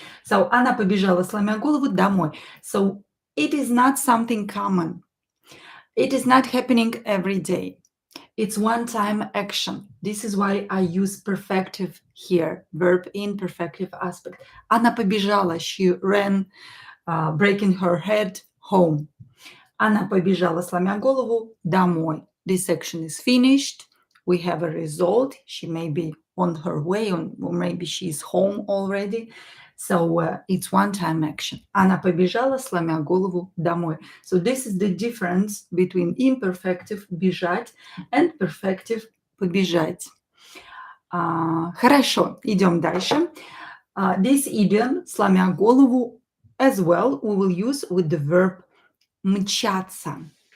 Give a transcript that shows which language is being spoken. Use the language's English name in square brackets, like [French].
[Russian] So, она побежала, сломя голову, домой. [English] So, it is not something common. It is not happening every day. It's one-time action. This is why I use perfective here, verb in perfective aspect. [Russian] Она побежала, [English] she ran, breaking her head, home. [Russian] Она побежала, сломя голову, домой. [English] This action is finished. We have a result. She may be on her way, or maybe she's home already. So it's one-time action. [Russian] Она побежала, сломя голову, домой. [English] So this is the difference between imperfective бежать and perfective побежать. [Russian] Хорошо, идем дальше. [English] This idiom, сломя голову, as well, we will use with the verb мчаться.